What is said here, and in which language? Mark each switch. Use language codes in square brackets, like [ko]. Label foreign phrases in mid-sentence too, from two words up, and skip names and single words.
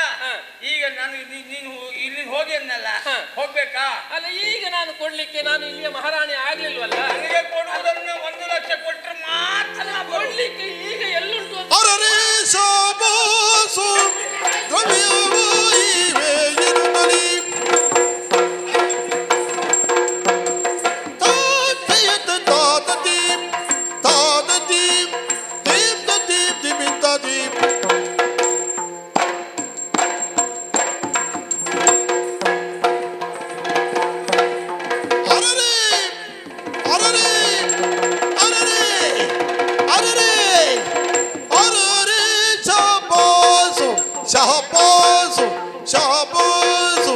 [kn] ಈಗ ನಾನು ನೀನು ಇಲ್ಲಿ ಹೋಗಿ ಅನ್ನಲ್ಲ, ಹೋಗ್ಬೇಕಾ? ಅಲ್ಲ, ಈಗ ನಾನು ಕೊಡ್ಲಿಕ್ಕೆ ನಾನು ಇಲ್ಲಿಯ ಮಹಾರಾಣಿ ಆಗ್ಲಿಲ್ವಲ್ಲ. ನನಗೆ ಕೊಡುವುದನ್ನು 1 ಲಕ್ಷ ಕೊಟ್ಟರೆ ಮಾತ್ರ ಕೊಡ್ಲಿಕ್ಕೆ ಈಗ ಎಲ್ಲುಂಟು ಅಂತ. ಅರರೆ ಶಾಬಾಸು ದ್ರವ್ಯವೋ ಇವೆ ಇರುತ್ತಲಿ. ತಾತಯತ ತಾತದೀಪ್ ತಾತದೀಪ್ ದೀಪ್ ದೀಪ್ ದಿಮಿತ ದೀಪ್. ಅರರೆ ಅರರೆ ಅರರೆ ಅರರೆ ಅರರೆ ಶಾಬಾಸು ಶಾಬಾಸು ಶಾಬಾಸು.